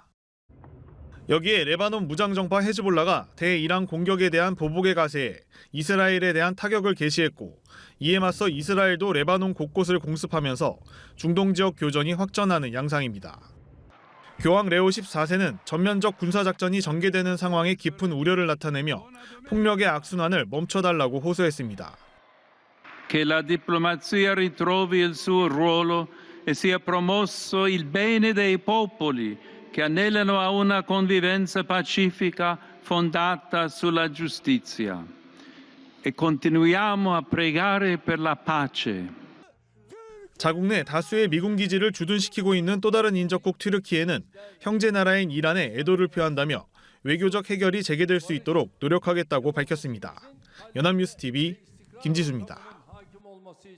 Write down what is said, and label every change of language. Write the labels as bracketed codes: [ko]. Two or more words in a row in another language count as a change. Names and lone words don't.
[ko] 여기에 레바논 무장정파 헤즈볼라가 대이란 공격에 대한 보복의 가세에 이스라엘에 대한 타격을 개시했고 이에 맞서 이스라엘도 레바논 곳곳을 공습하면서 중동 지역 교전이 확전하는 양상입니다. 교황 레오 14세는 전면적 군사작전이 전개되는 상황에 깊은 우려를 나타내며 폭력의 악순환을 멈춰달라고 호소했습니다. [it] Che la diplomazia ritrovi il suo ruolo e sia promosso il bene dei popoli che anelano a una convivenza pacifica fondata sulla giustizia. E continuiamo a pregare per la pace. [ko] 자국 내 다수의 미군 기지를 주둔시키고 있는 또 다른 인접국 튀르키예는 형제 나라인 이란에 애도를 표한다며 외교적 해결이 재개될 수 있도록 노력하겠다고 밝혔습니다. 연합뉴스 TV 김지수입니다.